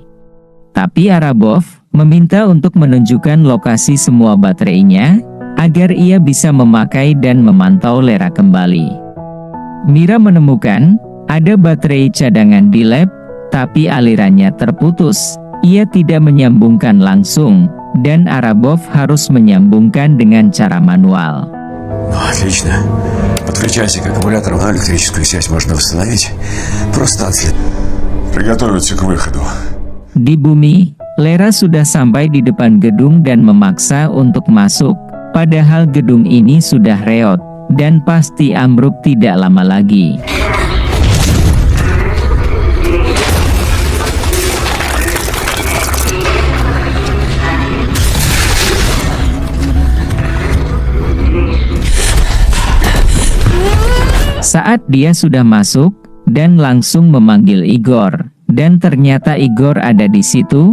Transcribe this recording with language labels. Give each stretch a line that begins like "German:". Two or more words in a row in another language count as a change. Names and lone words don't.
Indonesian: Tapi Arabov meminta untuk menunjukkan lokasi semua baterainya, agar ia bisa memakai dan memantau Lera kembali. Mira menemukan ada baterai cadangan di lab, tapi alirannya terputus. Ia tidak menyambungkan langsung, dan Arabov harus menyambungkan dengan cara manual.
Russian: Ну, отлично. Подключайся к аккумулятору, но электрическую связь можно восстановить. Просто отследить. Приготовиться к выходу.
Indonesian: Di bumi, Lera sudah sampai di depan gedung dan memaksa untuk masuk. Padahal gedung ini sudah reot, dan pasti ambruk tidak lama lagi. Saat dia sudah masuk, dan langsung memanggil Igor, dan ternyata Igor ada di situ.